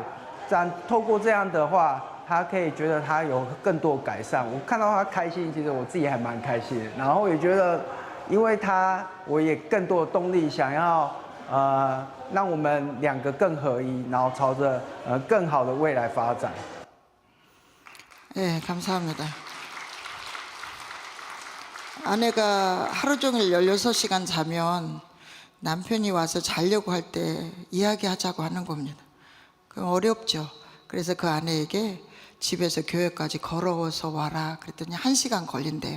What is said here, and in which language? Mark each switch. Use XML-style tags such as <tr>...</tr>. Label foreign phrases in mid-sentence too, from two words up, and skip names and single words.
<zh>这样透过这样的话，他可以觉得他有更多改善。我看到他开心，其实我自己还蛮开心的。然后也觉得，因为他，我也更多的动力，想要让我们两个更合一，然后朝着更好的未来发展。</zh> <ko>네, 감사합니다. 아내가 하루 종일 16시간 자면 남편이 와서 자려고 할 때 이야기하자고 하는 겁니다. 그럼 어렵죠. 그래서 그 아내에게 집에서 교회까지 걸어서 와라 그랬더니 1시간 걸린대요.</ko>